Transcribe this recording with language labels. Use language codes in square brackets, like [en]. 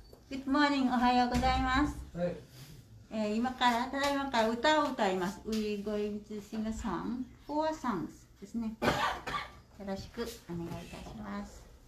[en] Good morning, [ja] おはようございます。はい。ただいまから歌を歌います。 [en] We're going to sing a song, 4 songs [ja] ですね。よろしくお願いいたします。